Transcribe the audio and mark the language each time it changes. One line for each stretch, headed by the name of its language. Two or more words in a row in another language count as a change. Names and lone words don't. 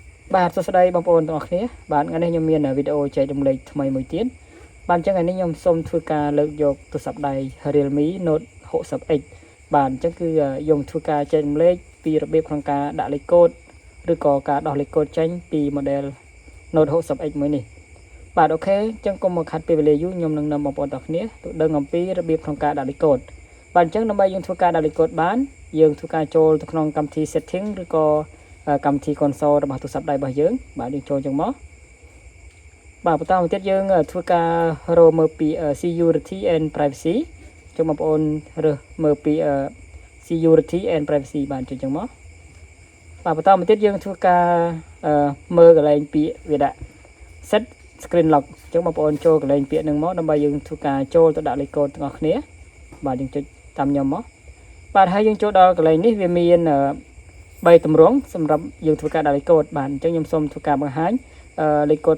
Khmer: បាទសួស្តីបងប្អូនទាំងអស់គ្នាបាទថ្ងៃនេះខ្ញុំមានវីដេអូចែករំលែកថ្មីមួយទៀតបាទអញ្ចឹងថ្ងៃនេះខ្ញុំសូមធ្វើការលើកយកទូរស័ព្ទដៃ Realme Note 60X បាទអញ្ចឹងគឺខ្ញុំធ្វើការចែករំលែកពីរបៀបក្នុងការដាក់លេខកូដឬក៏ការដោះលេខកូដចេញពី model Note 60X មួយនេះបាទអូខេអញ្ចឹងកុំមកខាត់ពេលវេលាយូរខ្ញុំនឹងនាំបងប្អូនទាំងអស់គ្នាទៅដឹង អំពីរបៀបក្នុងការដាក់លេខកូដបាទអញ្ចឹងដើម្បីយើងធ្វើការដាក់លេខកូដបានយើងធ្វើការចូលទៅក្នុងកម្មវិធី setting ឬក៏កម្មវិធី console របស់ទូរស័ព្ទដៃរបស់យើងបាទយើងចូលចឹងមកបាទបន្តមកទៀតយើងធ្វើការរកមើលពី
English: security and privacy
Khmer: ចឹងបងប្អូន រើសមើលពី
English: security and privacy
Khmer: បានចឹងមកបាទបន្តមកទៀតយើងធ្វើការមើលកន្លែងពាក្យវាដាក់
English: set screen lock
Khmer: ចឹងបងប្អូនចូលកន្លែងពាក្យហ្នឹងមកដើម្បីយើងធ្វើការចូលទៅដាក់លេខកូដទាំងអ ស់គ្នាបាទយើងចុចតាមខ្ញុំមកបាទហើយយើងចូលដល់កន្លែងនេះវាមាន3ទម្រង់សម្រាប់យើងធ្វើការដាក់លេខកូដបាទអញ្ចឹងខ្ញុំសូមធ្វើការបង្ហាញលេខកូដ